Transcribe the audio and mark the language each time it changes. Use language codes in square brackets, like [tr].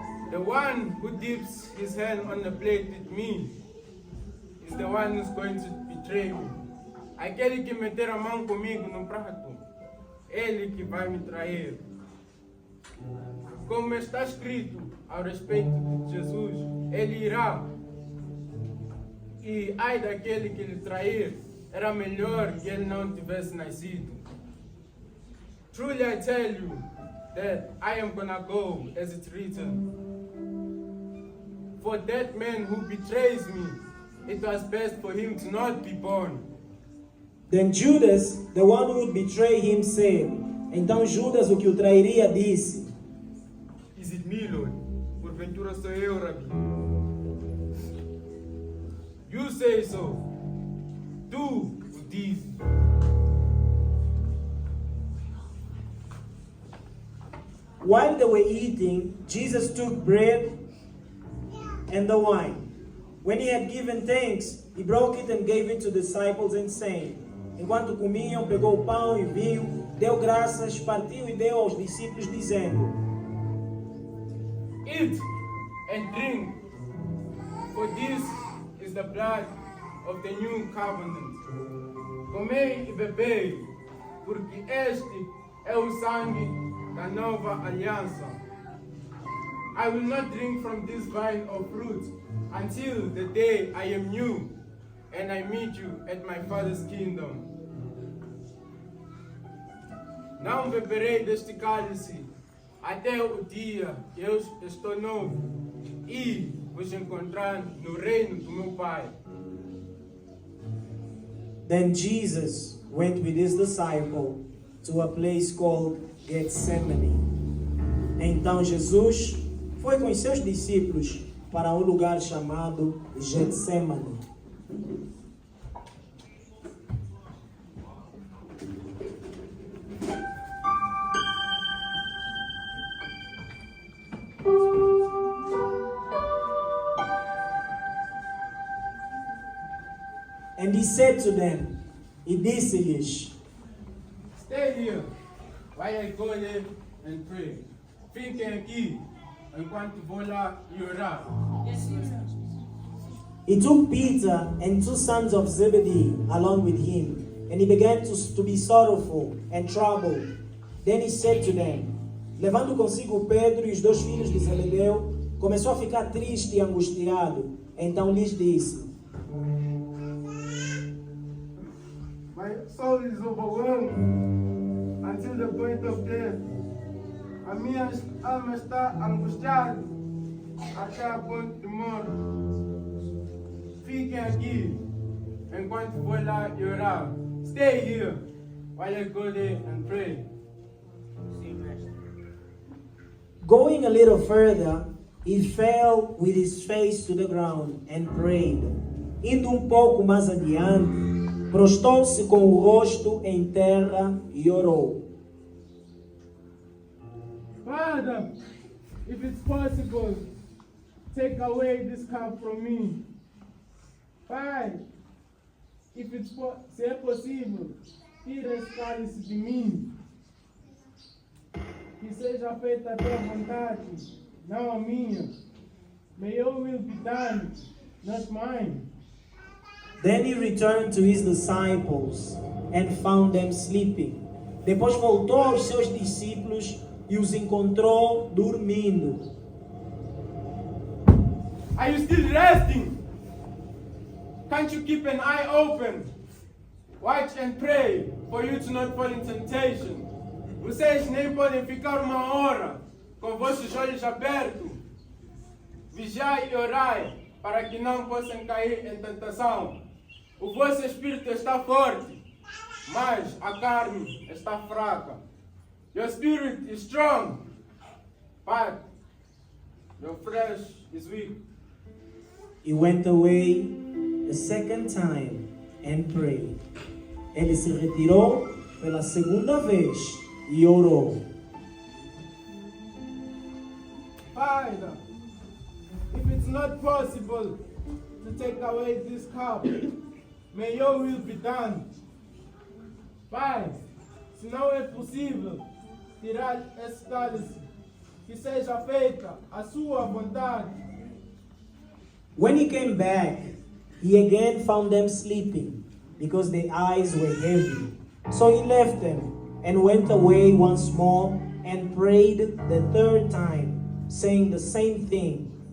[en] The one who dips his hand on the plate with me is the one who's going to betray me. [pt] Aquele que meter a mão comigo no prato, ele que vai me trair. Como está escrito ao respeito de Jesus, ele irá. E ai daquele que lhe trair, era melhor que ele não tivesse nascido. [en] Truly I tell you that I am gonna go as it's written. For that man who betrays me, it was best for him to not be born. Then Judas, the one who would betray him, said. [pt] Então Judas, o que o trairia, disse: [en] Is it me, Lord? [pt] Porventura sou eu, Rabi. [en] You say so. [pt] Tu o dizes. [en] While they were eating, Jesus took bread and the wine. When he had given thanks, he broke it and gave it to the disciples and saying, [pt] enquanto comiam, pegou o pão e vinho, deu graças, partiu e deu aos discípulos, dizendo: [en] Eat and drink, for this is the blood of the new covenant. [pt] Comei e bebei, porque este é o sangue da nova aliança. [en] I will not drink from this vine of fruit until the day I am new and I meet you at my Father's kingdom. [pt] Não beberei deste cálice até o dia que eu estou novo e vos encontrar no reino do meu Pai. [en] Then Jesus went with his disciple to a place called Gethsemane. [pt] Então Jesus foi com os seus discípulos para um lugar chamado Getsemane. [en] And he said to them, [pt] e disse-lhes: [en] Stay here while I go there and pray. [pt] Fiquem aqui enquanto vou lá e orar. [en] Yes, Master. He took Peter and 2 sons of Zebedee along with him, and he began to be sorrowful and troubled. Then he said to them, [pt] levando consigo Pedro e os 2 filhos de Zebedeu, começou a ficar triste e angustiado. Então lhes disse: [en] My soul is overwhelmed until the point of death. [pt] A minha alma está angustiada até a ponto de morte. Fiquem aqui enquanto vou lá e orar. [en] Stay here while I go there and pray. Going a little further, he fell with his face to the ground and prayed. [pt] Indo pouco mais adiante, prostou-se com o rosto em terra e orou. [en] Father, if it's possible, take away this cup from me. [pt] Pai, se é possível, tira esse cálice de mim. Que seja feita a tua vontade, não a minha. [en] May your will be done, not mine. Then he returned to his disciples and found them sleeping. [pt] Depois voltou aos seus discípulos e os encontrou dormindo. [en] Are you still resting? Can't you keep an eye open? Watch and pray for you to not fall in temptation. [pt] Vocês nem podem ficar uma hora com vossos olhos abertos. Vigiai e orai para que não possam cair em tentação. O vosso espírito está forte, mas a carne está fraca. [en] Your spirit is strong, but your flesh is weak. He went away a second time and prayed. [pt] Ele se retirou pela segunda vez e orou. [en] Father, if it's not possible to take away this cup, may your will be done. [pt] Pai, se não é possível tirar esse cálice, que seja feita a sua vontade. [en] When he came back, he again found them sleeping because their eyes were heavy. So he left them and went away once more and prayed the third time, saying the same thing.